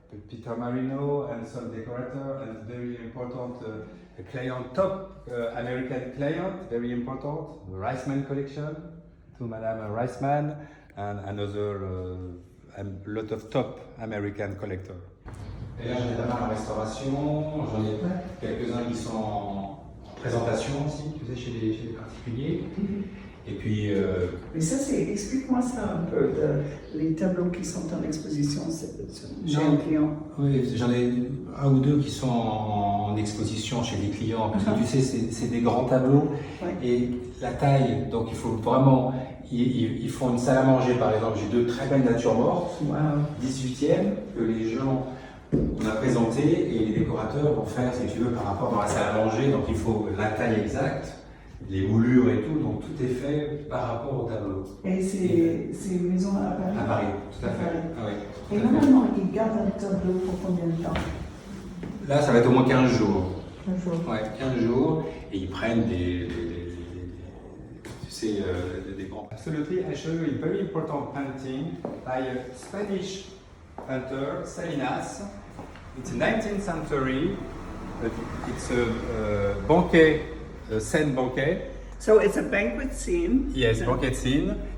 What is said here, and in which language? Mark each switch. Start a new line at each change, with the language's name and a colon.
English: Peter Marino and some decorator and very important client, top American client, very important, the Reisman collection, to Madame Reisman, and another a lot of top American collectors.
French: Et là, j'en ai pas mal en restauration, j'en ai quelques-uns qui sont en présentation aussi, tu sais, chez les particuliers. Et puis. Mais ça, explique-moi ça un peu, les tableaux qui sont en exposition chez un client. Oui, j'en ai un ou deux qui sont en exposition chez des clients, parce que tu sais, c'est des grands tableaux, et la taille, donc il faut vraiment. Ils font une salle à manger, par exemple. J'ai deux très belles natures mortes, 18e, que les gens. On a présenté et les décorateurs vont faire, si tu veux, par rapport dans la salle à manger. Donc il faut la taille exacte, les moulures et tout. Donc tout est fait par rapport au tableau. Et c'est une maison à Paris? À Paris, tout à fait. Ah, oui, et normalement, ils gardent un tableau pour combien de temps? Là, ça va être au moins 15 jours. 15 jours. Ouais, 15 jours. Et ils prennent des grands.
English: Absolutely, I show you a very important painting by a Spanish painter, Salinas. It's 19th century. It's a banquet, a scene banquet. So it's a banquet scene. Yes, banquet scene.